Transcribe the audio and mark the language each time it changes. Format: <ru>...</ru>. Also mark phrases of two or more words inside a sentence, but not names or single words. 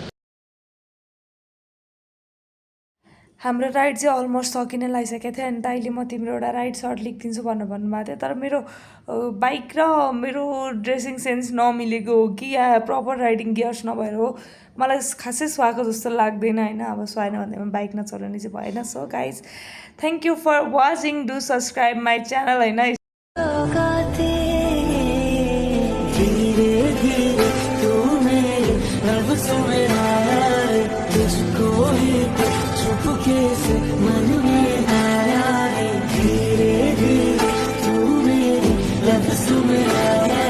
<ne>हाम्रो राइड चाहिँ अलमोस्ट सकिन लागिसकेको थियो अनि दाइले म तिम्रो एउटा राइड सर्ट लेखिदिन्छु भन्नुभएको थियो तर मेरो बाइक र मेरो ड्रेसिङ सेन्स नमिलेको हो कि या</ne> <en>proper riding gears</en> <ne>नभएर हो मलाई खासै सुहाएको जस्तो लाग्दैन होइन अब सुहाएन भन्दैमा बाइक नचलाउने चाहिँ भएन</ne> <en>so guys thank you for watching do subscribe my channel</en> <ne>होइन</ne> <hi>से मन में आया है धीरे धीरे तू मेरी लफ्ज़ में</hi>